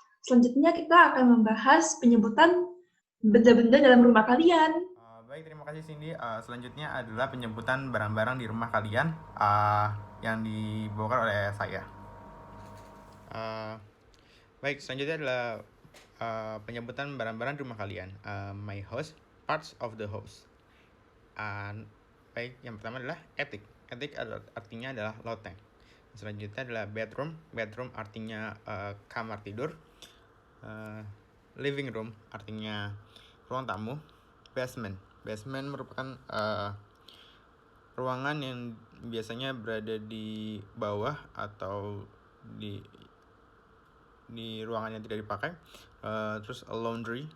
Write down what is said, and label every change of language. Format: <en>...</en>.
<id>Selanjutnya kita akan membahas penyebutan benda-benda dalam rumah kalian. Baik, terima kasih Cindy. Selanjutnya adalah penyebutan barang-barang di rumah kalian yang dibawakan oleh saya. Baik, selanjutnya adalah penyebutan barang-barang di rumah kalian.</id> <en>My house, parts of the house.</en> <id>Baik, yang pertama adalah attic. Attic artinya adalah loteng. Selanjutnya adalah bedroom. Bedroom artinya kamar tidur. Living room artinya ruang tamu. Basement. Basement merupakan ruangan yang biasanya berada di bawah atau di ruangan yang tidak dipakai. Terus laundry.</id>